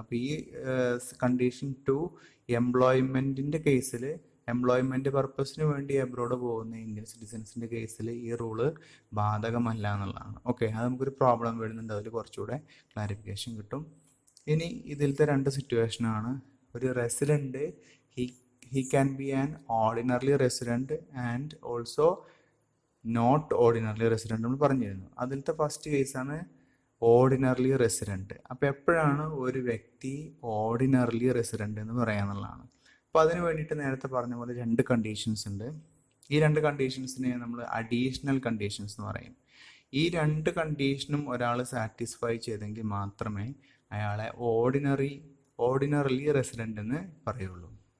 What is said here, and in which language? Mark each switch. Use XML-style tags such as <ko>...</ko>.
<ml>അപ്പോൾ ഈ കണ്ടീഷൻ 2 എംപ്ലോയ്മെൻറ്റിൻ്റെ കേസിൽ, എംപ്ലോയ്മെൻറ്റ് പർപ്പസിന് വേണ്ടി എബ്രോഡ് പോകുന്ന ഇന്ത്യൻ സിറ്റിസൻസിൻ്റെ കേസിൽ ഈ റൂള് ബാധകമല്ല എന്നുള്ളതാണ്. ഓക്കെ, അത് നമുക്കൊരു പ്രോബ്ലം വരുന്നുണ്ട്, അതിൽ കുറച്ചുകൂടെ ക്ലാരിഫിക്കേഷൻ കിട്ടും. ഇനി ഇതിലത്തെ 2 സിറ്റുവേഷനാണ്. ഒരു resident</ml> <en>he can be an ordinarily resident and also not ordinarily resident</en> <ml>നമ്മൾ പറഞ്ഞിരുന്നു. അതിലത്തെ ഫസ്റ്റ് കേസാണ് ഓർഡിനറിലി റെസിഡൻറ്റ്. അപ്പോൾ എപ്പോഴാണ് ഒരു വ്യക്തി ഓർഡിനറിലി റെസിഡൻറ്റ് എന്ന് പറയാന്നുള്ളതാണ്. അപ്പോൾ അതിന് വേണ്ടിയിട്ട് നേരത്തെ പറഞ്ഞ പോലെ 2 കണ്ടീഷൻസ് ഉണ്ട്. ഈ 2 കണ്ടീഷൻസിനെ നമ്മൾ അഡീഷണൽ കണ്ടീഷൻസ് എന്ന് പറയും. ഈ 2 കണ്ടീഷനും ഒരാൾ സാറ്റിസ്ഫൈ ചെയ്തെങ്കിൽ മാത്രമേ അയാളെ ഓർഡിനറിലി റെസിഡൻ്റ് എന്ന് പറയുള്ളൂ.</ml>